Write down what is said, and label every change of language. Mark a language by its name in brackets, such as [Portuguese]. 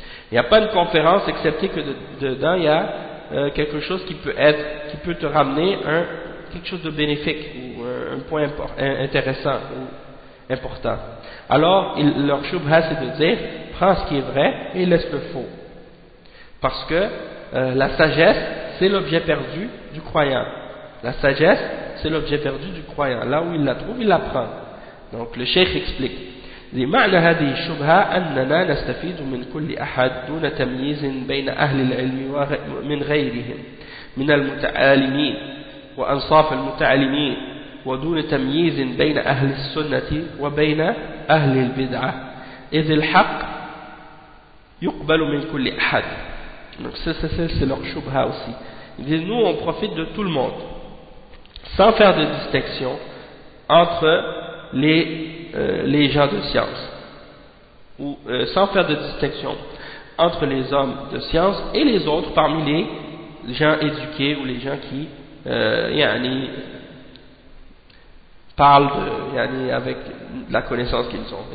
[French] Il n'y a pas une conférence excepté que dedans il y a quelque chose qui peut être, qui peut te ramener un, quelque chose de bénéfique ou un point intéressant ou important. Alors leur shubha c'est de dire, prends ce qui est vrai et laisse le faux, parce que la sagesse c'est l'objet perdu du croyant, la sagesse c'est l'objet perdu du croyant, là où il la trouve il la prend. Donc le cheikh explique, le [Arabic] معنى هذه الشبهه اننا نستفيد من كل احد دون تمييز بين اهل العلم ومن غيرهم من المتعالمين وانصاف المتعلمين ودون تمييز بين اهل السنه وبين اهل البدعه اذ الحق يقبل من كل احد. [French] Donc c'est leur shubha aussi. Il dit, nous on profite de tout le monde sans faire de distinction entre les gens de science, ou sans faire de distinction entre les hommes de science et les autres parmi les gens éduqués ou les gens qui yani, parlent de, yani, avec la connaissance qu'ils ont.